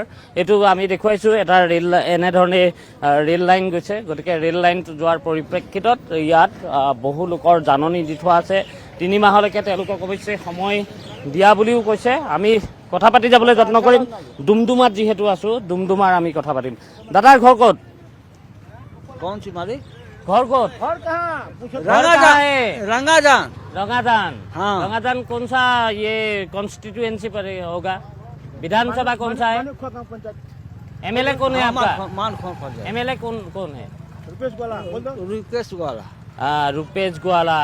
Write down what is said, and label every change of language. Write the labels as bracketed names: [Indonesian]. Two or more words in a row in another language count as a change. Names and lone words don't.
[Assamese] এইটো আমি দেখুৱাইছোঁ এটা এনেধৰণে ৰেল লাইন গৈছে। গতিকে ৰেল লাইনটো যোৱাৰ পৰিপ্ৰেক্ষিতত ইয়াত বহু লোকৰ জাননী দি থোৱা আছে। 3 মাহলৈকে তেওঁলোকক অৱশ্যে সময় দিয়া বুলিও কৈছে। আমি কথা পাতি যাবলৈ যত্ন কৰিম। ডুমডুমাত যিহেতু আছোঁ, ডুমডুমাৰ আমি কথা পাতিম। দাদাৰ ঘৰ ক'ত? [Hindi] घर को रंगाजान कौन सा ये कॉन्स्टिट्यूएंसी पर होगा? विधानसभा कौन सा है? MLA कौन है आपका? MLA कौन है? रुपेश ग्वाला।